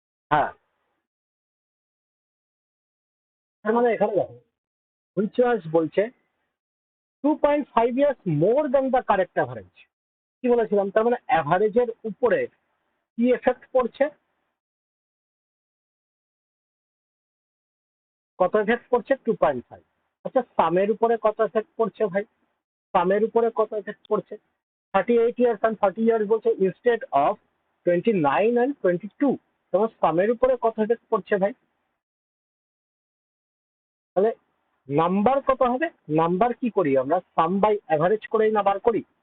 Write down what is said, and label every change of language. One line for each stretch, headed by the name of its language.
Bangla: হ্যাঁ, তার মানে এখানে দেখো,
English: which was
Bangla: বলছে
English: 2.5 years more than the correct average.
Bangla: কি বলেছিলাম? তার মানে অ্যাভারেজের উপরে কি এফেক্ট পড়ছে? কত এফেক্ট পড়ছে? 2.5। আচ্ছা, সামের উপরে কত এফেক্ট পড়ছে ভাই? সামের উপরে কত এফেক্ট পড়ছে?
English: 38 years and 40 years
Bangla: বলছে
English: Instead of 29 and 22।
Bangla: তোমার সামের উপরে কত এফেক্ট পড়ছে ভাই? তাহলে নাম্বার কত হবে? নাম্বার কি করি আমরা? সাম বাই অ্যাভারেজ করেই না বার করি?